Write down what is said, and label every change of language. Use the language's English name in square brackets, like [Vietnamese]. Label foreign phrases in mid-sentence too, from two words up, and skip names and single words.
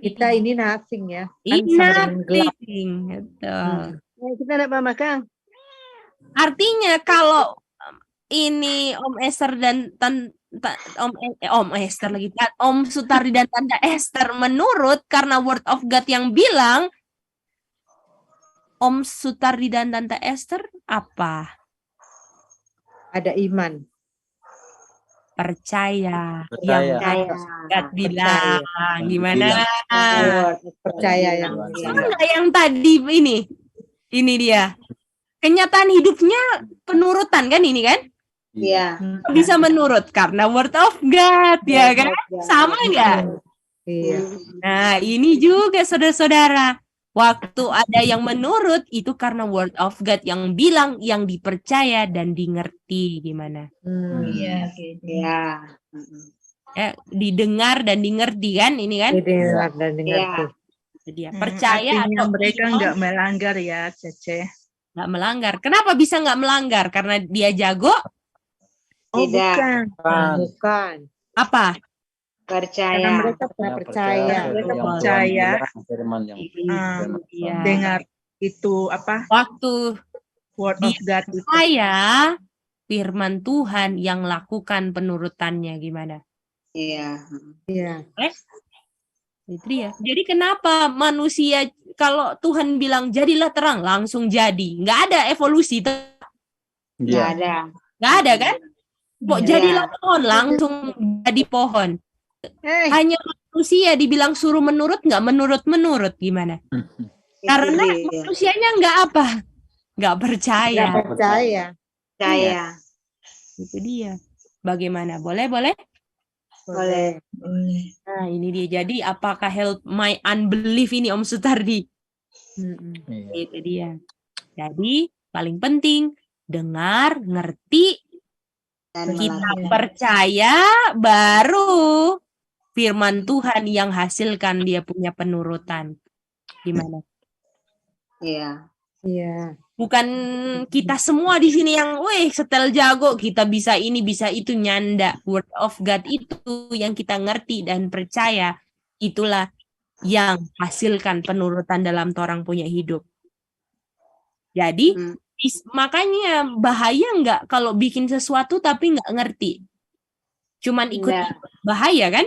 [Indonesian] Kita ini nothing ya. Kan sama dengan gelap. Nothing. Betul. Kita enggak paham, Kang. Artinya kalau ini Om Esther dan Om Esther lagi, Om Sutardi dan Tante Esther menurut karena [English] word of God [Indonesian] yang bilang, Om Sutardi dan Tante Esther apa? Ada iman. Percaya. Percaya. God bilang gimana? Percaya yang Sama nggak yang tadi ini? Ini dia. Kenyataan hidupnya penurutan kan ini kan? Iya. Bisa menurut karena [English] word of God [Indonesian] ya kan? Sama nggak? Iya. Nah ini juga saudara-saudara. Waktu ada yang menurut itu karena [English] word of God [Indonesian] yang bilang, yang dipercaya dan dimengerti gimana? Iya, gitu. Iya. Didengar dan dimengerti kan ini kan? Didengar dan dimengerti. Itu dia. Percaya Artinya atau mereka iman, nggak melanggar ya, Cece. nggak melanggar. Kenapa bisa nggak melanggar? Karena dia jago? Oh, Tidak. bukan. Bukan. Apa? Karena Percaya. mereka Percaya. Mereka yang percaya. Tuhan bilang, firman yang Iya. dengar itu apa Waktu [English] word of God itu. [Indonesian] saya firman Tuhan yang lakukan penurutannya gimana? Iya. Iya. Itu dia. Jadi kenapa manusia kalau Tuhan bilang jadilah terang langsung jadi? Nggak ada evolusi. Nggak ada. Nggak ada kan? Kok Iya. jadilah pohon langsung jadi pohon? Hanya manusia dibilang suruh menurut nggak menurut gimana? Karena manusianya nggak apa? Nggak percaya. Nggak percaya. Percaya. Itu dia. Bagaimana? Boleh? Boleh. Nah, ini dia. Jadi, apakah [English] help my unbelief [Indonesian] ini, Om Sutardi? Itu dia. Jadi, paling penting, dengar, ngerti, kita percaya, baru firman Tuhan yang hasilkan dia punya penurutan. Gimana? Iya. Iya. Bukan kita semua di sini yang, setel jago, kita bisa ini, bisa itu, nyanda. [English] Word of God [Indonesian] itu yang kita ngerti dan percaya, itulah yang hasilkan penurutan dalam torang punya hidup. Jadi, makanya bahaya nggak kalau bikin sesuatu tapi nggak ngerti. Cuman ikut bahaya kan?